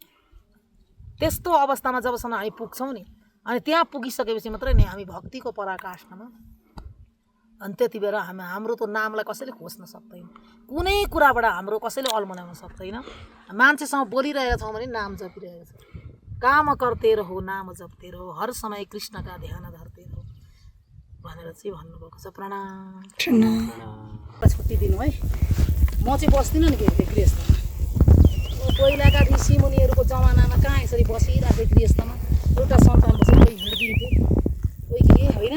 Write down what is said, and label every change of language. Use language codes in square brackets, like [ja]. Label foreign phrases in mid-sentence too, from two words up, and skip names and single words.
[ne] त्यस्तो अवस्थामा जबसम्म हामी पुग्छौँ नि, अनि त्यहाँ पुगिसकेपछि मात्रै नि हामी भक्तिको पराकाष्ठमा, अनि त्यति बेला हाम्रो त नामलाई कसैले खोज्न सक्दैन, कुनै कुराबाट हाम्रो कसैले अल्मल्याउन सक्दैन। मान्छेसँग बोलिरहेका छौँ भने नाम जपिरहेको छ। [hi] काम करते रहो, नाम जप्ते रहो, हर समय कृष्ण का ध्यान धरते रहो [ne] भनेर चाहिँ भन्नुभएको छ। [hi] प्रणाम। [ne] छुट्टी दिनु है। म चाहिँ बस्दिनँ नि के अरे गृहस्थमा। पहिलाका ऋषि मुनिहरूको जमानामा कहाँ यसरी बसिरहेको गृहस्थमा, एउटा सन्तान बसेर कोही हिँड्दिन्थ्यो, कोही के होइन।